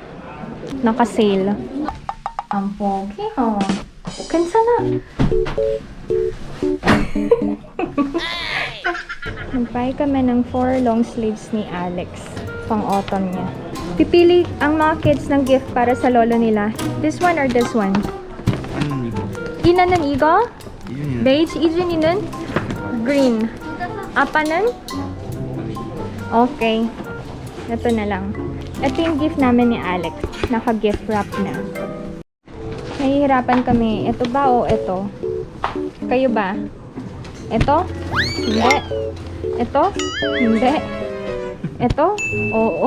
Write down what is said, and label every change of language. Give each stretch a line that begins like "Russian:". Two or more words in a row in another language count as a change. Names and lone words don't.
Filipino: Naka-sale. Ang pogi, oh. Kansana. Nag-buy kami ng 4
English: long sleeves
Filipino: ni Alex. Pang autumn niya. Pipili ang mga kids ng gift para sa lolo nila.
English: This one or this one?
Korean: 이나는 이거? 베이지. 이준이는 green. 아빠는? Okay.
Filipino: Ito na lang. Ito yung gift namin ni Alex. Naka-
English: gift wrap
Filipino: na. Nahihirapan kami. Ito ba o ito? Kayo ba? Ito? Hindi. Ito? Hindi. Ito? Oo.